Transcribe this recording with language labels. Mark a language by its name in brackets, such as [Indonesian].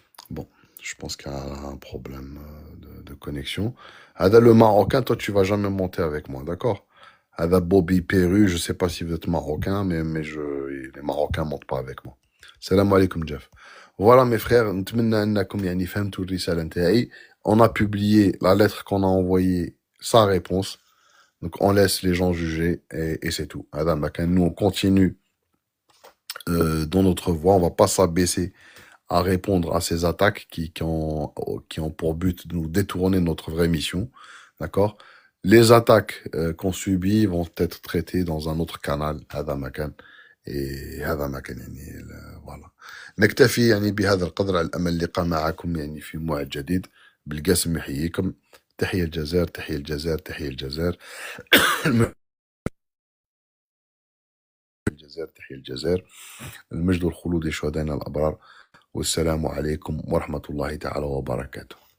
[French] Bon, je pense qu'il y a un problème de connexion. Ada le Marocain, toi, tu vas jamais monter avec moi, d'accord? Ada Bobby Perru, je sais pas si vous êtes Marocain, les Marocains montent pas avec moi. Salam alaikum, Jeff. [Arabic] Voilà, mes frères, نتمنى أنكم يعني فهمتوا الرسالة نتاعي. [French] On a publié la lettre qu'on a envoyée, sa réponse. Donc, on laisse les gens juger et c'est tout. Ada Makan, nous, on continue dans notre voie. On va pas s'abaisser à répondre à ces attaques qui ont pour but de nous détourner de notre vraie mission. D'accord? Les attaques qu'on subit vont être traitées dans un autre canal, [Arabic] هذا مكان. هذا مكان يعني [French] voilà. [Arabic] نكتفي يعني بهذا القدر، على الأمل اللقاء معكم يعني في موعد جديد. بالقاسم يحييكم. تحية الجزائر، تحية الجزائر، تحية الجزائر. الجزائر، تحية الجزائر. المجد والخلود لشهدائنا الأبرار. والسلام عليكم ورحمة الله تعالى وبركاته.